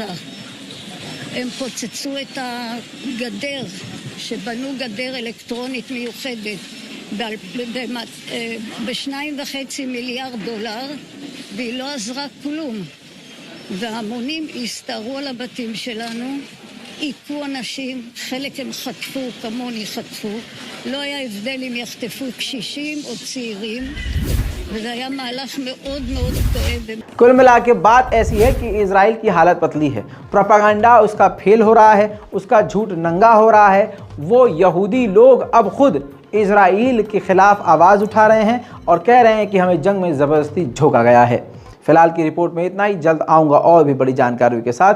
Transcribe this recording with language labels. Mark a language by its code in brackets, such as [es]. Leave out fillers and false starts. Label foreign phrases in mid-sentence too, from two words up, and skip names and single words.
[he] הם פוצצו את הגדר, שבנו גדר אלקטרונית מיוחדת, ב$2.5 מיליארד, והיא לא עזרה כלום. והמונים הסתערו על הבתים שלנו, עיקו אנשים, חלק הם חטפו, כמוני חטפו. לא היה הבדל אם יחטפו קשישים או צעירים, וזה היה מהלך מאוד מאוד כואב. [hi] कुल मिला के बात ऐसी है कि इजराइल की हालत पतली है, प्रोपेगेंडा उसका फेल हो रहा है, उसका झूठ नंगा हो रहा है। वो यहूदी लोग अब खुद इजराइल के ख़िलाफ़ आवाज़ उठा रहे हैं और कह रहे हैं कि हमें जंग में ज़बरदस्ती झोंका गया है। फिलहाल की रिपोर्ट में इतना ही। जल्द आऊँगा और भी बड़ी जानकारी के साथ।